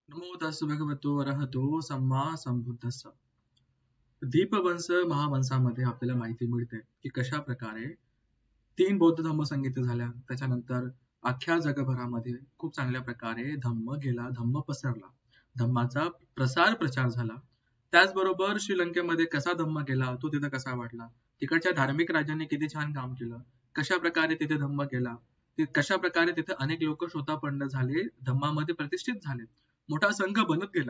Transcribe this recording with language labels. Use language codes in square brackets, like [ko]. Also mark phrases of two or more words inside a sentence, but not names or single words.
[pi] नमो तस् भगवतो अरहतो सम्मा संबुद्धस्स. [mr] दीपवंश महावंशामध्ये आपल्याला माहिती मिळते की कशा प्रकारे 3 बौद्ध धम्म संगीत झाल्या. त्याच्यानंतर अख्ख्या जगभरामध्ये खूप चांगल्या प्रकारे धम्म गेला, धम्म पसरला, धम्माचा प्रचार झाला. त्याचबरोबर श्रीलंकेमध्ये कसा धम्म गेला, तो तिथे कसा वाढला, तिकडच्या धार्मिक राजांनी किती छान काम केलं, कशा प्रकारे तिथे धम्म गेला, कशा प्रकारे तिथे अनेक लोक शोधापन्न झाले, धम्मामध्ये प्रतिष्ठित झाले, मोठा संघ बनत गेला.